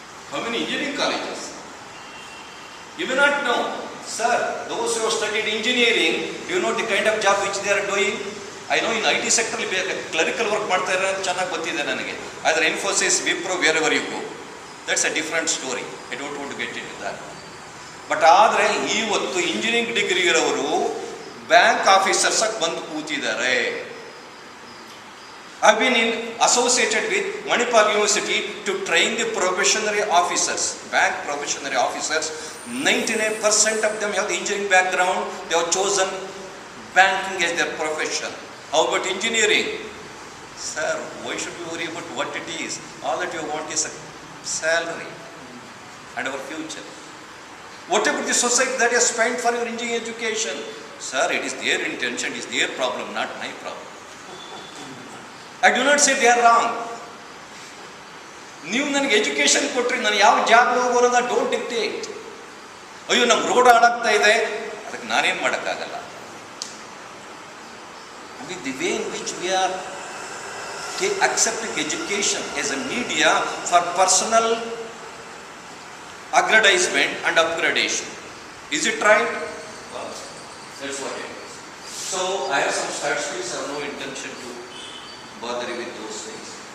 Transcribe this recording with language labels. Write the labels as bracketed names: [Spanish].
[English] How many engineering colleges? You may not know. Sir, those who have studied engineering, do you know the kind of job which they are doing? I know in IT sector, clerical work [Kannada] ಮಾಡ್ತಾರೆ ಅಂತ ಚೆನ್ನಾಗಿ ಗೊತ್ತಿದೆ ನನಗೆ. [English] Either Infosys, Wipro, wherever you go. That's a different story. I don't want to get into that. [Kannada] But ಆದರೆ ಇವತ್ತು engineering degree ಇರೋರು bank officers ಆಗಿ ಬಂದು ಕೂತಿದ್ದಾರೆ. [English] I've been associated with Manipal University to train the probationary officers, bank probationary officers. 99% of them have the engineering background. They have chosen banking as their profession. How about engineering? Sir, why should we worry about what it is? All that you want is a salary and our future. What about the society that has spent for your engineering education? Sir, it is their intention, it is their problem, not my problem. I do not say they are wrong. [Kannada] ನೀವು ನನಗೆ education ಕೊಟ್ಟರೆ ನಾನು ಯಾವ job ಹೋಗೋದ [English] Don't dictate. [Kannada] ಅಯ್ಯೋ ನಮ್ಮ road ಹಾಳಾಗ್ತಾ ಇದೆ, ಅದಕ್ಕೆ ನಾನೇನು ಮಾಡೋಕ್ಕಾಗಲ್ಲ. [English] With the way in which we are accepting education as a media for personal aggrandizement and upgradation. Is it right? Well, that's what it is. So I have some statistics. I have no intention to bother you with those things.